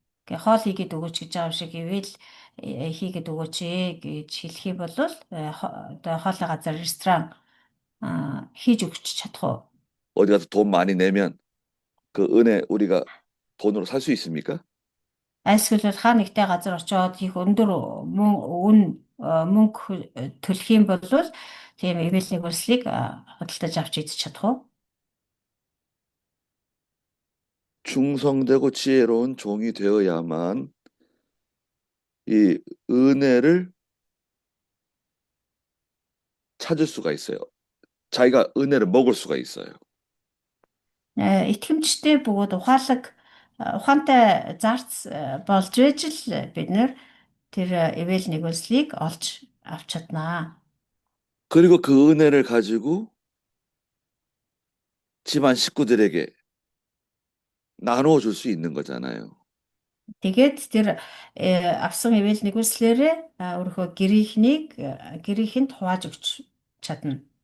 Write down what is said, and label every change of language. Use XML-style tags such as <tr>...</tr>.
<mn>Гэ хоол хийгээд өгөөч гэж байгаа юм шиг ивэл хийгээд өгөөч ээ гэж хэлэх юм бол одоо хоолны газар ресторан хийж өгч чадах уу?</mn> <ko>어디 가서 돈 많이 내면 그 은혜 우리가 돈으로 살 수 있습니까?</ko> <mn>Айлсгал хаа нэгтэй газар очиод их өндөр мөнгө төлөх юм бол тийм ивэл нэгүслийг худалдаж авч идэж чадах уу?</mn> <ko>충성되고 지혜로운 종이 되어야만 이 은혜를 찾을 수가 있어요. 자기가 은혜를 먹을 수가 있어요.</ko> <mn>Итгэмжтэй бөгөөд ухаантай зарц болж ээж л бид нэр тэр ивэл нэгүслийг олж авч чаднаа.</mn> <ko>그리고 그 은혜를 가지고 집안 식구들에게 나누어 줄 수 있는 거잖아요.</ko> <mn>Тэгээд тэр авсан ивэл нэгүслээрээ өөрийнхөө гэрийнхэнд хувааж өгч чадна.</mn>